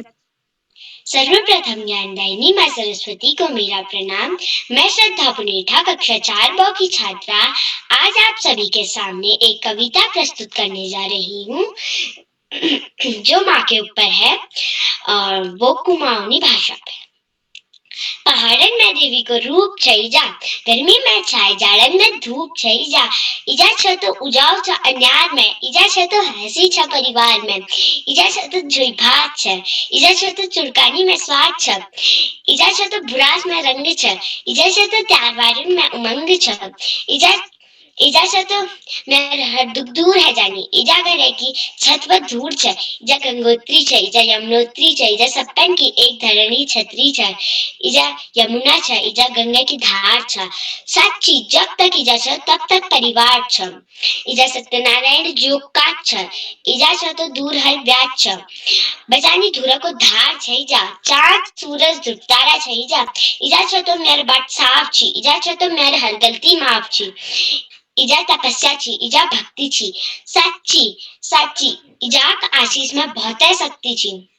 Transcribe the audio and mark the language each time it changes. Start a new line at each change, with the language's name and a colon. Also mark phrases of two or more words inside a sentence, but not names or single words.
Hindi: सर्वप्रथम ज्ञानदायिनी माँ सरस्वती को मेरा प्रणाम। मैं श्रद्धा पुनेठा, कक्षा 4 ब की छात्रा, आज आप सभी के सामने एक कविता प्रस्तुत करने जा रही हूँ, जो माँ के ऊपर है और वो कुमाऊनी भाषा पे।
Kumaoni: पहाड़न में देवी को रूप छई जा, गर्मी में छाए जाड़न में धूप छई जा, इजा छ तो उजाव छ अन्यार में, इजा छ तो हंसी छ परिवार में, इजा छ तो झुई भात छ, इजा छ तो चुरकानी में स्वाद छ, इजा छ तो बुरास में रंग छ, इजा छ तो त्यारवारन में उमंग छ, इजा छ तो मेर हर दुख दूर है जानी, इजा करे की छत पर धूड़ छ, इजा गंगोत्री छ, इजा यमुनोत्री छ, इजा सप्तन की एक धरणी छत्री छ, इजा यमुना छ, इजा गंगा की धार छ, साची जब तक इजा छ तब तक परिवार छ, इजा सत्यनारायण जोग काट छ, इजा छ तो दूर हर व्याज छ, बजानी धुरा को धार छ, इजा चांद सूरज ध्रुव तारा छ, इजा छ तो मेर बाट साफ छी, इजा छ तो मेर हर गलती माफ छी, इजा तपस्या छी, इजा भक्ति छी, साची साची इजा आशीष में बहुत शक्ति छी,